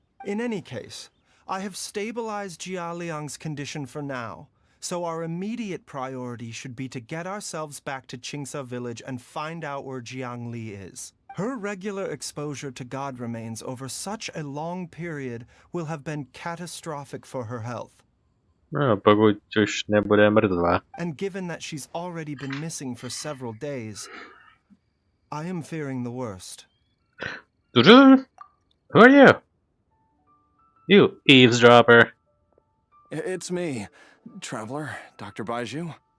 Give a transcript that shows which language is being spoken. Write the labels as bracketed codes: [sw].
[en] In any case, I have stabilized Jia Liang's condition for now, so our immediate priority should be to get ourselves back to Qingsa village and find out where Jiang Li is. Her regular exposure to god remains over such a long period will have been catastrophic for her health. [cs] No, pokud už nebude mrtvá. [en] And given that she's already been missing for several days, I am fearing the worst. Who are you? You eavesdropper. It's me, Traveler, Dr. Baizhu.